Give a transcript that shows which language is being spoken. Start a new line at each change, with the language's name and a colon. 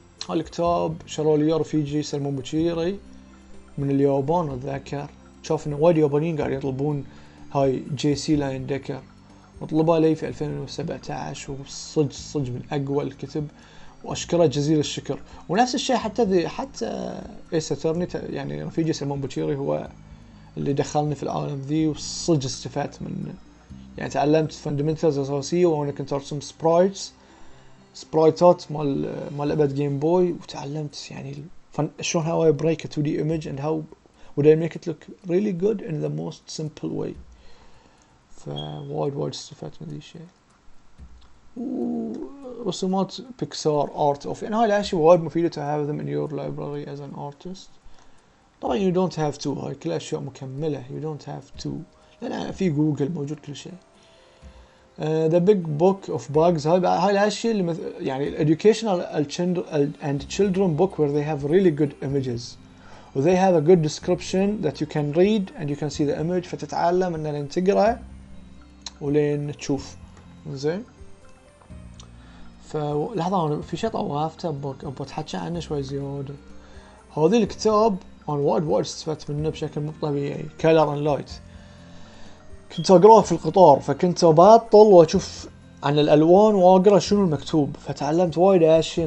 Arabic: هالكتاب شروه لي رفيجي سلمان بوشيري من اليابان اتذكر، شاف انه وايد يابانيين قاعد يطلبون هاي JC لاين ديكر، وطلبها لي في 2017، وصج من اقوى الكتب، واشكره جزيل الشكر. ونفس الشيء حتى ايس اترني يعني رفيجي سلمان بوشيري هو اللي دخلني في العالم ذي، وصج استفدت منه يعني.
English: تعلمت فاندمنتالز اساسيه وانا كنت ارسم سبرايتات مال لعبة جيم بوي، وتعلمت يعني شلون how I break a 2D image and how would I make it look really good in the most simple way.
Arabic: فوايد استفدت من ذي الشيء. ورسومات بيكسار ارت اوف، يعني هاي الاشياء وايد مفيدة to have them in your library as an artist. طبعا you don't have to، هاي كل اشياء مكملة you don't have to، لان في جوجل موجود كل شيء.
English: The big book of bugs هاي الاشياء اللي يعني educational and children book where they have really good images و they have a good description that you can read and you can see the image، فتتعلم ان لين تقرأ ولين تشوف. زين.
Arabic: فلحظة أنا في شيء طوافته أبغى أتحكى عنه شوي زيادة. هذا الكتاب أنا وايد استفدت منه بشكل مو طبيعي. كلر اند لايت كنت أقرأه في القطار، فكنت أبطل وأشوف عن الألوان وأقرأ شنو المكتوب، فتعلمت وايد أشياء.